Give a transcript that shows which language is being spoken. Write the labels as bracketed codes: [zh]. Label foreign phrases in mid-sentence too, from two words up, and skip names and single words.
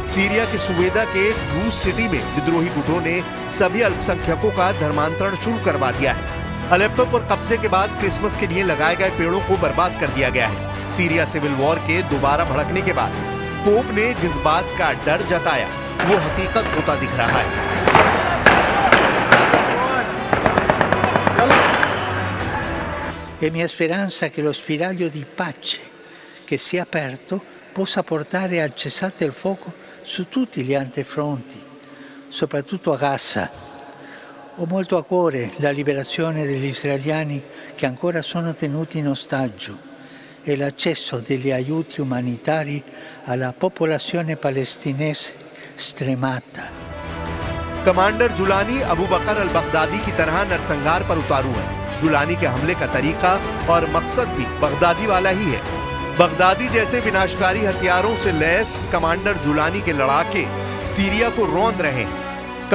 [hi] सीरिया के सुवेदा के रूस सिटी में विद्रोही गुटों ने सभी अल्पसंख्यकों का धर्मांतरण शुरू करवा दिया है। अलेप्पो पर कब्जे के बाद क्रिसमस के लिए लगाए गए पेड़ों को बर्बाद कर दिया गया है। सीरिया [en] civil war [hi] के दोबारा भड़कने के बाद पोप ने जिस बात का डर जताया वो हकीकत होता दिख रहा है। [it] È mia speranza che lo spiraglio di pace che si è aperto possa portare al cessate il fuoco su tutti gli altri fronti, soprattutto a Gaza. Ho molto a cuore la liberazione degli israeliani che ancora sono tenuti in ostaggio e l'accesso degli aiuti umanitari alla popolazione palestinese stremata. [hi] कमांडर जुलानी अबू बकर अल बगदादी की तरह नरसंहार पर उतारू है। जुलानी के हमले का तरीका और मकसद भी बगदादी वाला ही है। बगदादी जैसे विनाशकारी हथियारों से लैस कमांडर जुलानी के लड़ाके सीरिया को रौंद रहे हैं।